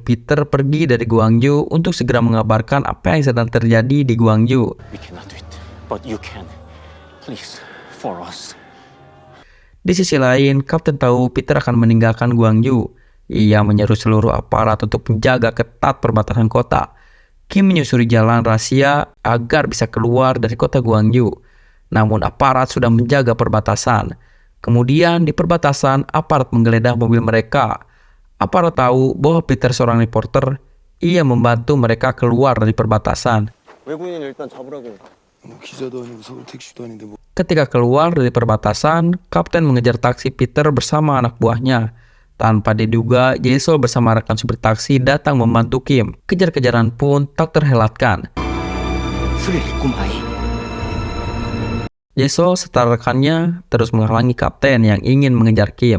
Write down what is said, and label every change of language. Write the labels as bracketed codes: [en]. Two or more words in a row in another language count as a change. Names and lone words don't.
[id] Peter pergi dari Gwangju untuk segera mengabarkan apa yang sedang terjadi di Gwangju. [en] We cannot do it, but you can. Please, for us. [id] Di sisi lain, Kapten tahu Peter akan meninggalkan Gwangju. Ia menyuruh seluruh aparat untuk menjaga ketat perbatasan kota. Kim menyusuri jalan rahasia agar bisa keluar dari kota Gwangju. Namun aparat sudah menjaga perbatasan. Kemudian di perbatasan, aparat menggeledah mobil mereka. Aparat tahu bahwa Peter seorang reporter. Ia membantu mereka keluar dari perbatasan. [ko] 외국인 일단 잡으라고. 뭐 기자도 아니고 서울 택시도 아닌데 뭐. [id] Ketika keluar dari perbatasan, Kapten mengejar taksi Peter bersama anak buahnya. Tanpa diduga, Jisoo bersama rekan supir taksi datang membantu Kim. Kejar-kejaran pun tak terhelatkan. Jisoo serta rekannya terus menghalangi Kapten yang ingin mengejar Kim.